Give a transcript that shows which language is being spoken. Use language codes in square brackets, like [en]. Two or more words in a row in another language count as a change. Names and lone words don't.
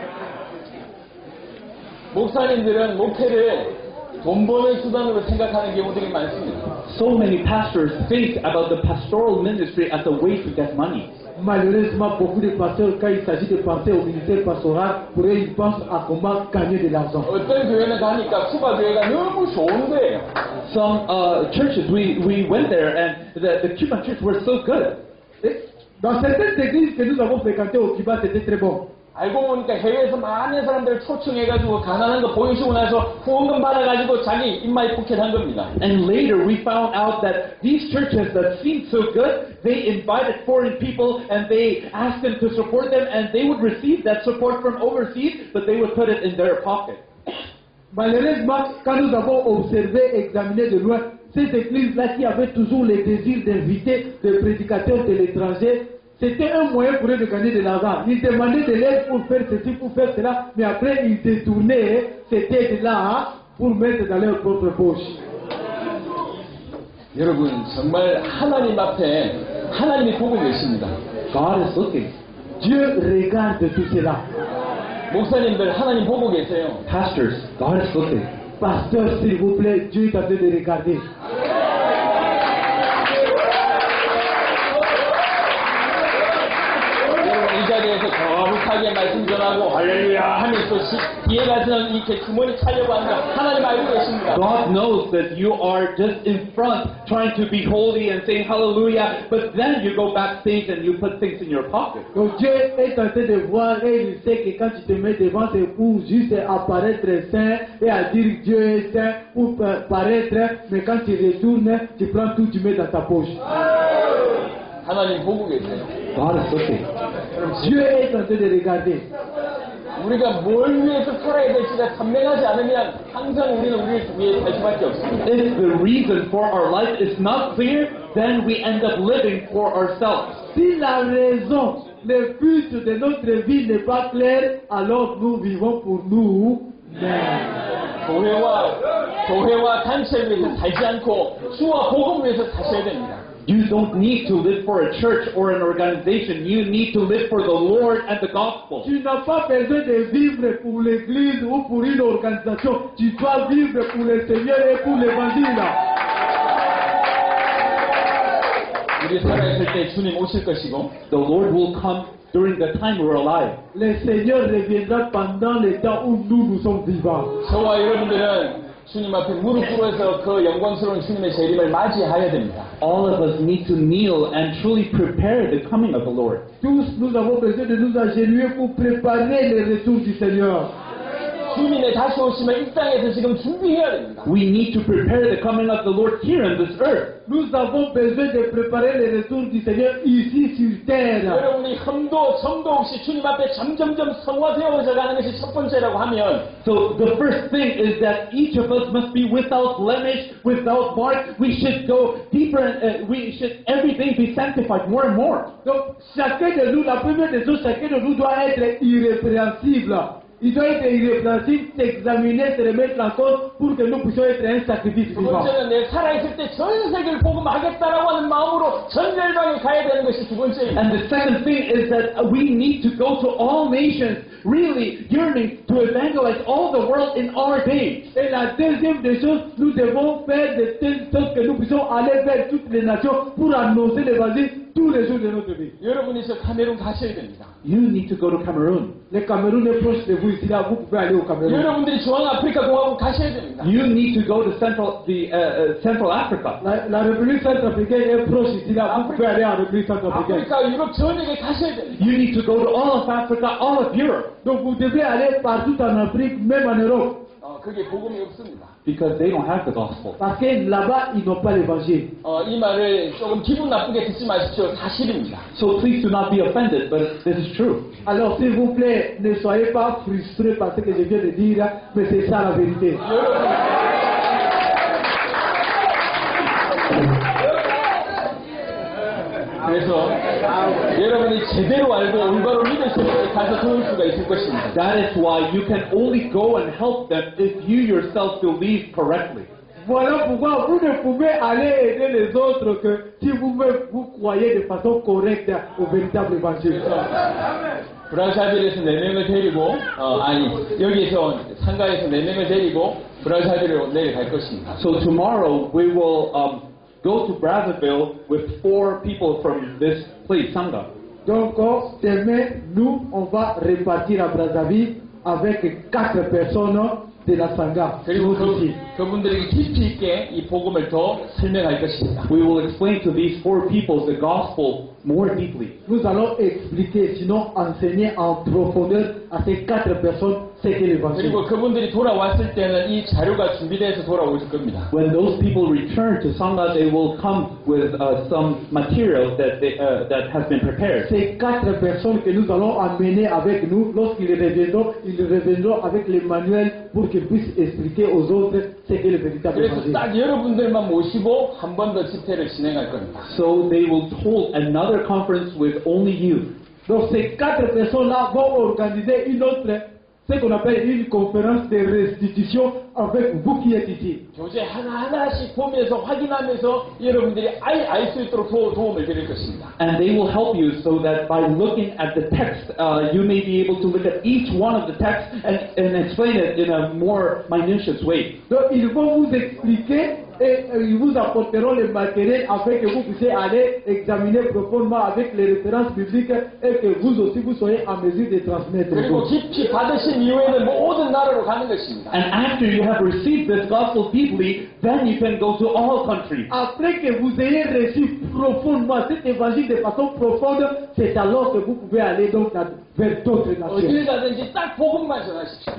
[ko] 목사님들은 목회를 돈 버는 수단으로 생각하는 경우들이 많습니다. [en] So many pastors think about the pastoral ministry as a way to get money. [fr] Malheureusement, beaucoup de pasteurs, quand il s'agit de penser au ministère pastoral, pour eux, ils pensent à comment gagner de l'argent. [ko] 어떤 교회는 가니까 쿠바 교회가 너무 좋은 거예요. [en] Some churches, we went there, and the Cuban church were so good. [fr] Et dans certaines églises que nous avons fréquentées au Cuba, c'était très bon. [ko] 알고 보니까 해외에서 많은 사람들을 초청해가지고 가난한 거 보여주고 나서 후원금 받아가지고 자기 입마에 포켓한 겁니다. [en] And later we found out that these churches that seemed so good, they invited foreign people and they asked them to support them, and they would receive that support from overseas, but they would put it in their pocket. [fr] Malheureusement, quand nous avons observé, examiné de loin, ces églises-là qui avaient toujours le désir d'inviter des prédicateurs de l'étranger, c'était un moyen pour eux de gagner de l'argent. Ils demandaient de l'aide pour faire ceci, pour faire cela, mais après ils détournaient cette aide-là pour mettre dans leur propre poche. [ko] 여러분 정말 하나님 앞에 하나님이 보고 계십니다. [en] God is looking. [fr] Dieu regarde tout cela. [ko] 목사님들 하나님 보고 계세요. [en] Pastors, God is looking. [fr] Pasteur, s'il vous plaît, Dieu est en train de regarder. [ko] 여러분 이 자리에서 거룩하게 말씀 전하고 할렐루야 하면서 뒤에 가서는 이렇게 주머니 차려고 한다. 하나님 알고 계십니다. [en] God knows that you are just in front trying to be holy and saying hallelujah, but then you go backstage and you put things in your pocket. [fr] Donc Dieu est en train de voir et il sait que quand tu te mets devant, c'est pour juste apparaître saint et à dire Dieu est saint pour paraître, mais quand tu retournes, tu prends tout, tu mets dans ta poche. [ko] 하나님 보고 계세요. [en] God is looking. [fr] Dieu est en train de regarder. [ko] 우리가 뭘 위해서 살아야 될지가 선명하지 않으면 항상 우리는 우리를 위해 살 수밖에 없습니다. [en] If the reason for our life is not clear, then we end up living for ourselves. [fr] Si la raison, le but de notre vie n'est pas clair, alors nous vivons pour nous-mêmes. [ko] 교회와 단체를 위해서 살지 않고 주와 복음 위해서 사셔야 됩니다. [en] You don't need to live for a church or an organization. You need to live for the Lord and the gospel. [fr] Tu n'as pas besoin de vivre pour l'église ou pour une organisation. Tu dois vivre pour le Seigneur et pour l'évangile. [ko] 우리 살아있을 때 주님 오실 것이고 [en] The Lord will come during the time we're alive. [fr] Le Seigneur reviendra pendant le temps où nous sommes vivants. [ko] 저와 여러분들은 주님 앞에 무릎 꿇어서 그 영광스러운 주님의 재림을 맞이해야 됩니다. [en] All of us need to kneel and truly prepare the coming of the Lord. [fr] Tous nous avons besoin de nous agenouiller pour préparer le retour du Seigneur. [ko] 주님의 다시 오시면 이 땅에서 지금 준비해야 됩니다. [en] We need to prepare the coming of the Lord here on this earth. [fr] Nous avons besoin de préparer le retour du Seigneur ici sur terre. [ko] 여러분이 흠도 점도 없이 주님 앞에 점점점 성화되어져 가는 것이 첫 번째라고 하면 [en] So the first thing is that each of us must be without blemish, without mark. We should go deeper and we should every day be sanctified more and more. [fr] Donc, chacun de nous, la première des choses, chacun de nous doit être irrépréhensible. Il doit être irrépréhensible, s'examiner, se remettre en cause pour que nous puissions être un sacrifice [ko] 두 [fr] vivant. [ko] 번째는 내 살아있을 때 전 세계를 복음하겠다라고 하는 마음으로 전 열방에 가야 되는 것이 두 번째입니다. [en] And the second thing is that we need to go to all nations, really yearning to evangelize all the world in our days. [fr] Et la deuxième des choses, nous devons faire de telle sorte que nous puissions aller vers toutes les nations pour annoncer l'évangile tous les jours de notre vie. [ko] 여러분이 저 카메룬 가셔야 됩니다. [en] You need to go to Cameroon. [fr] Le Cameroun est proche de vous ici, là, vous pouvez aller au Cameroun. [ko] 여러분들이 중앙아프리카 공화국 가셔야 됩니다. [en] You need to go to Central Africa. [fr] La République centrafricaine est proche ici, là, vous pouvez aller en République centrafricaine. [ko] 아프리카, 유럽 전역에 가셔야 됩니다. [en] You need to go to all of Africa, all of Europe, [fr] Donc vous devez aller partout en Afrique, même en Europe. [ko] 그게 복음이 없습니다. [en] because they don't have the gospel. [fr] Parce que là-bas, ils n'ont pas l'évangile. [ko] 이 말을 조금 기분 나쁘게 듣지 마십시오. 사실입니다. [en] So please do not be offended, but this is true. [fr] Alors s'il vous plaît, ne soyez pas frustrés par ce que je viens de dire, mais c'est ça la vérité. [ko] 그래서 여러분이 제대로 알고 올바로 믿을 수 있게 가서 도울 수가 있을 것입니다. [en] That is why you can only go and help them if you yourself believe correctly. [fr] Voilà pourquoi vous ne pouvez aller aider les autres que si vous-même vous croyez de façon correcte au véritable évangile. [ko] 브라자빌에서 4명을 데리고 여기에서 상가에서 4명을 데리고 브라자빌로 내려갈 것입니다. [en] So tomorrow we will go to Brazzaville with 4 people from this place, Sangha. [fr] Donc demain, nous, on va repartir à Brazzaville avec 4 personnes de la Sangha. [ko] 그리고 그분들에게 깊이 있게 이 복음을 더 설명할 것입니다. [en] We will explain to these 4 people the gospel more deeply. [fr] Nous allons expliquer, sinon enseigner en profondeur à ces 4 personnes ce qu'est l'évangile. [ko] 그리고 그분들이 돌아왔을 때는 이 자료가 준비돼서 돌아올 겁니다. [en] When those people return to Sangha, they will come with some material that has been prepared. [fr] Ces 4 personnes que nous allons emmener avec nous, lorsqu'ils reviendront avec les manuels pour qu'ils puissent expliquer aux autres ce qu'est le véritable [ko] 그래서 [fr] évangile. [ko] 딱 여러분들만 모시고 한 번 더 집회를 진행할 겁니다. [en] So they will hold another conference with only you. [fr] Donc ces 4 personnes-là vont organiser une autre, ce qu'on appelle une conférence de restitution avec vous qui êtes ici. [ko] 교재 하나하나씩 보면서 확인하면서 여러분들이 알 수 있도록 도움을 드릴 것입니다. [en] And they will help you so that by looking at the text, you may be able to look at each one of the texts and explain it in a more minutious way. [fr] Donc ils vont vous expliquer et ils vous apporteront le matériel afin que vous puissiez aller examiner profondément avec les références bibliques et que vous aussi vous soyez en mesure de transmettre. [ko] 그리고 깊이 받으신 이후에는 모든 나라로 가는 것입니다. [en] And after you have received this gospel deeply, then you can go to all countries. [fr] Après que vous ayez reçu profondément cet évangile de façon profonde, c'est alors que vous pouvez aller donc vers d'autres nations. [ko] 어딜 가든지 딱 복음만 전하십시오.